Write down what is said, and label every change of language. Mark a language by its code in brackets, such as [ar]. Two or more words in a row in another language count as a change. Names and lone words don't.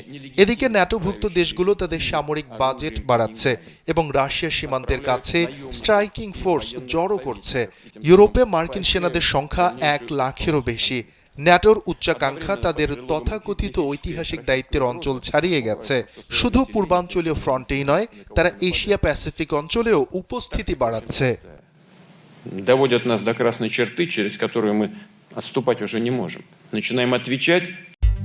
[bn] এদিকে ন্যাটোভুক্ত দেশগুলো তাদের সামরিক বাজেট বাড়াচ্ছে এবং রাশিয়ার সীমান্তের কাছে [en] striking force [bn] জড়ো করছে। ইউরোপে মার্কিন সেনাদের সংখ্যা 1,00,000-এরও বেশি। ন্যাটোর উচ্চাকাঙ্ক্ষা তাদের তথাকথিত ঐতিহাসিক দায়িত্বের অঞ্চল ছাড়িয়ে গেছে। শুধু পূর্বাঞ্চলীয় ফ্রন্টেই নয়, তারা এশিয়া প্যাসিফিক অঞ্চলেও উপস্থিতি বাড়াচ্ছে। [ru] Доводят нас до красной черты, через которую мы отступать уже не можем. Начинаем отвечать